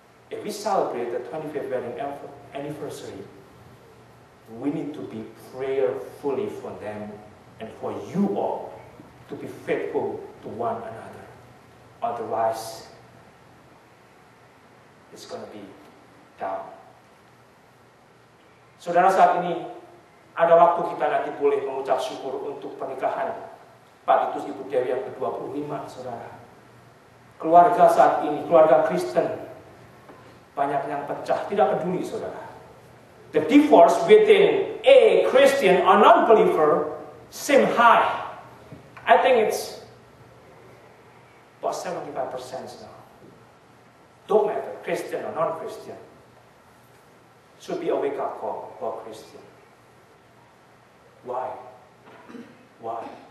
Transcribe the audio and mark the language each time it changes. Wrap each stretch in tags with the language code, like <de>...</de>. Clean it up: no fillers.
<en>If we celebrate the 25th wedding anniversary, we need to be prayerfully for them and for you all to be faithful to one another. Otherwise, it's going to be down.</en> <id>Saudara, saat ini ada waktu kita nanti boleh mengucap syukur untuk pernikahan Pak Titus Ibu Dewi yang ke-25, saudara. Keluarga saat ini, keluarga Kristen, banyak yang pecah, tidak peduli, saudara.</id> <en>The divorce within a Christian or non-believer seem high. I think it's about 75% now. Don't matter, Christian or non-Christian. Should be a wake-up call for Christian. Why? Why?</en>